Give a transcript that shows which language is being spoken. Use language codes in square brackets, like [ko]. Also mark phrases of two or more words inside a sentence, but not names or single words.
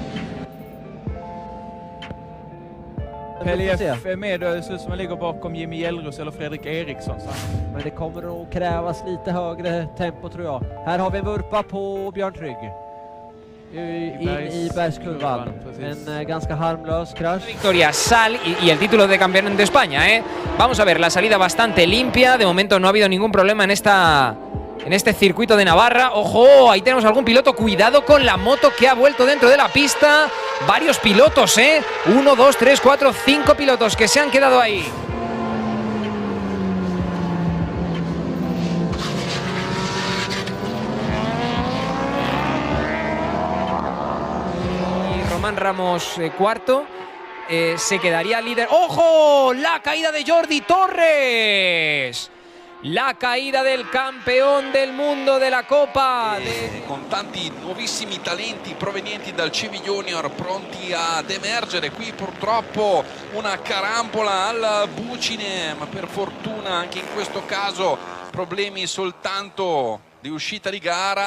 [sv] PLF är med och det ser ut som man ligger bakom Jimmy Hjellros eller Fredrik Eriksson. Men det kommer att krävas lite högre tempo tror jag. Här har vi en vurpa på Björn Trygg. In i bergskurvan. En ganska harmlös krasch. [es] Victoria Sal y el título de campeón de España, ¿eh? Vamos a ver, la salida bastante limpia. De momento no ha habido ningún problema en este circuito de Navarra. ¡Ojo! Ahí tenemos algún piloto. Cuidado con la moto que ha vuelto dentro de la pista. Varios pilotos, ¿eh? 1, 2, 3, 4, 5 pilotos que se han quedado ahí. Román Ramos cuarto, se quedaría líder. ¡Ojo! La caída de Jordi Torres. La caída del campeón del mundo de la Coppa. [it] Con tanti nuovissimi talenti provenienti dal Civi Junior pronti ad emergere. Qui purtroppo una carambola al bucine, ma per fortuna anche in questo caso problemi soltanto di uscita di gara.